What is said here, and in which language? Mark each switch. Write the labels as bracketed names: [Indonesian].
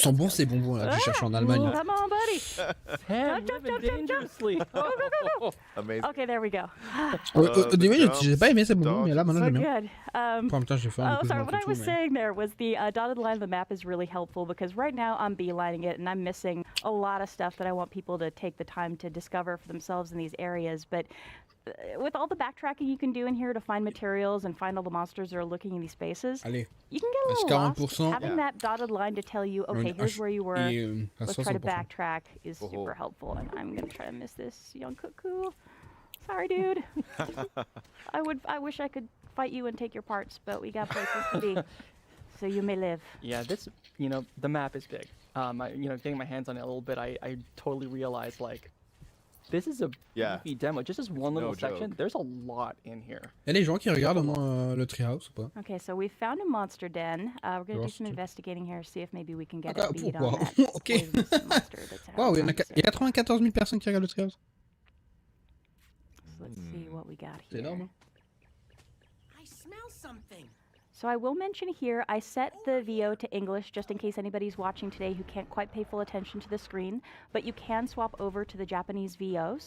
[French] Sont bons ces bonbons là que je cherche en Allemagne. [English] Come on, buddy. Jump. Go. Amazing. Okay, there we go. [French] Au début, j'ai pas aimé ces bonbons, mais là maintenant j'aime bien. [English] Good. Sorry, what I was saying there was the dotted line of the map is really helpful because right now I'm beelining it and I'm missing a lot of stuff that I want people to take the time to discover for themselves in these areas. But with all the backtracking you can do in here to find materials and find all the monsters that are looking in these spaces, you can get a little lost. Having that dotted line to tell you, okay, here's where you were, let's try to backtrack is super helpful. And I'm going to try to miss this young cuckoo. Sorry, dude. I wish I could fight you and take your parts, but we got places to be. So you may live. Yeah, this, the map is big. Getting my hands on it a little bit, I totally realized, like, this is a beefy demo. Just as one little section, there's a lot in here. [French] Il y a des gens qui regardent au moins le Treehouse ou pas? [English] Okay, so we found a monster den. We're going to do some investigating here, see if maybe we can get a bead on that monster that's out. [French] Wow, il y a 94 000 personnes qui regardent le Treehouse. [English] So let's see what we got [French] C'est [English] here. [French] énorme. [English] I smell something. So I will mention here, I set the VO to English just in case anybody's watching today who can't quite pay full attention to the screen, but you can swap over to the Japanese VO.